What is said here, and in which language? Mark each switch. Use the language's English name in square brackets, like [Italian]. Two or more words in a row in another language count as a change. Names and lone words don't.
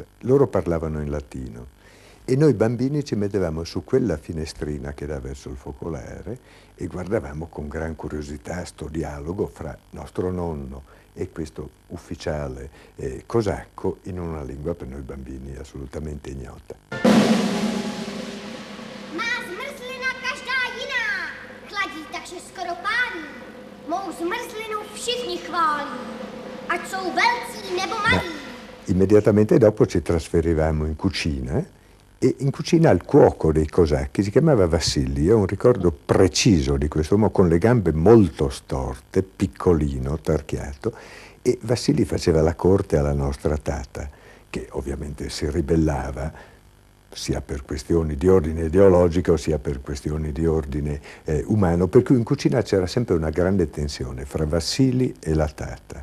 [Italian] Loro parlavano in latino e noi bambini ci mettevamo su quella finestrina che dà verso il focolare e guardavamo con gran curiosità sto dialogo fra nostro nonno e questo ufficiale cosacco in una lingua per noi bambini assolutamente ignota. [Czech] Má zmrzlina každá jiná, chladí takže skoro pálí. Mou zmrzlinu všichni chválí, ať jsou velcí nebo malí. [Italian] Immediatamente dopo ci trasferivamo in cucina e in cucina il cuoco dei cosacchi si chiamava Vassili. Io ho un ricordo preciso di quest'uomo con le gambe molto storte, piccolino, tarchiato, e Vassili faceva la corte alla nostra tata, che ovviamente si ribellava sia per questioni di ordine ideologico sia per questioni di ordine umano, per cui in cucina c'era sempre una grande tensione fra Vassili e la tata.